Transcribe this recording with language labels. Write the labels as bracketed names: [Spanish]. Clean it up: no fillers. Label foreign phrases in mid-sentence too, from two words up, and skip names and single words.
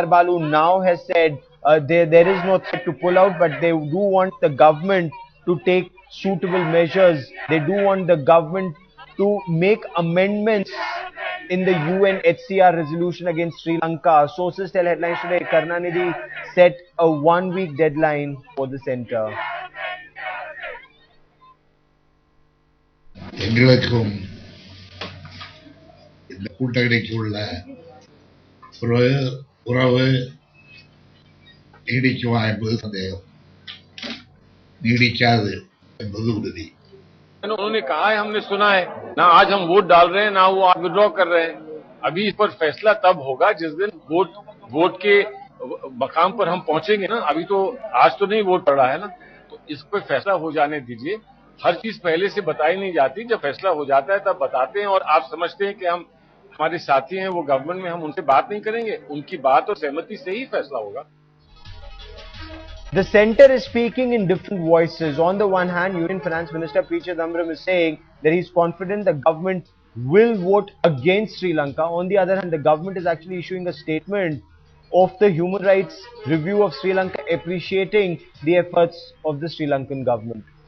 [English] Balu now has said there is no threat to pull out, but they do want the government to take suitable measures. They do want the government to make amendments in the UNHRC resolution against Sri Lanka. Sources tell headlines today Karunanidhi set a 1-week deadline for the centre. [Tamil] இந்த கூட்டணிக்கு உள்ள உறவு நீடிக்குமா என்பது சந்தேகம், நீடிக்காது என்பது उर्दी। [Hindi] उन्होंने कहा है, हमने सुना है ना, आज हम वोट डाल रहे हैं ना वो विड्रॉ कर रहे हैं। अभी इस पर फैसला तब होगा जिस दिन वोट के मकाम पर हम पहुंचेंगे ना। अभी तो आज तो नहीं वोट पड़ा है ना, तो इस पर फैसला हो जाने दीजिए। हर चीज पहले से बताई नहीं जाती, जब फैसला हो जाता है तब बताते हैं। और आप समझते हैं कि हम हमारे साथी हैं वो गवर्नमेंट में, हम उनसे बात नहीं करेंगे, उनकी बात और सहमति से ही फैसला होगा। [English] The centre is speaking in different voices. On the one hand, Union Finance Minister P. Chidambaram is saying that he's confident the government will vote against Sri Lanka. On the other hand, the government is actually issuing a statement of the Human Rights Review of Sri Lanka appreciating the efforts of the Sri Lankan government.